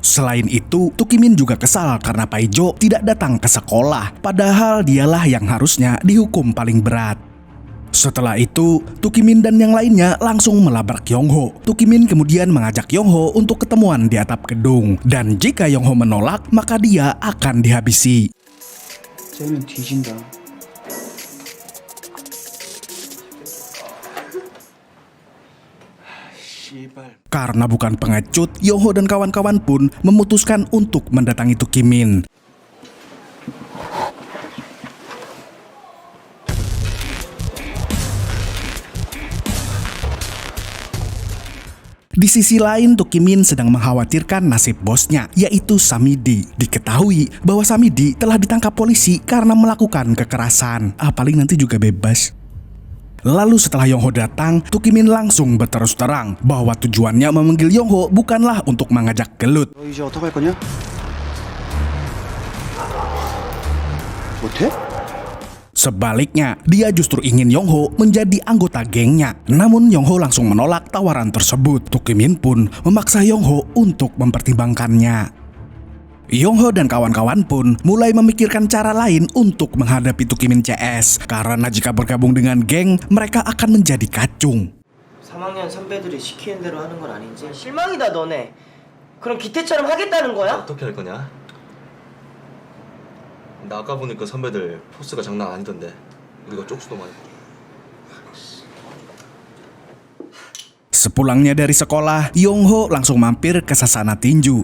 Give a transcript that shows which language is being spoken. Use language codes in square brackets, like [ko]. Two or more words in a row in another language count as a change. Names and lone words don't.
[id] Selain itu, Tukimin juga kesal karena Paijo tidak datang ke sekolah. Padahal dialah yang harusnya dihukum paling berat. Setelah itu, Tukimin dan yang lainnya langsung melabrak Yongho. Tukimin kemudian mengajak Yongho untuk ketemuan di atap gedung. Dan jika Yongho menolak, maka dia akan dihabisi. [ko] 쟤는 뒤진다. [id] Karena bukan pengecut, Yongho dan kawan-kawan pun memutuskan untuk mendatangi Tukimin. Di sisi lain, Tukimin sedang mengkhawatirkan nasib bosnya, yaitu Samidi. Diketahui bahwa Samidi telah ditangkap polisi karena melakukan kekerasan. Paling nanti juga bebas. Lalu setelah Yongho datang, Tukimin langsung berterus terang bahwa tujuannya memanggil Yongho bukanlah untuk mengajak gelut. [ko] 너 이제 어떡할 거냐? 못해? [id] Sebaliknya, dia justru ingin Yongho menjadi anggota gengnya. Namun Yongho langsung menolak tawaran tersebut. Tukimin pun memaksa Yongho untuk mempertimbangkannya. Yongho dan kawan-kawan pun mulai memikirkan cara lain untuk menghadapi Tukimin CS. Karena jika bergabung dengan geng, mereka akan menjadi kacung. [ko] 3학년 선배들이 시키는 대로 하는 건 아닌지 실망이다 너네. 그럼 기태처럼 하겠다는 거야? 어떻게 할 거냐? 나 아까 보니까 선배들 포스가 장난 아니던데. 우리가 쪽수도 많이. [id] Sepulangnya dari sekolah, Yongho langsung mampir ke sasana tinju.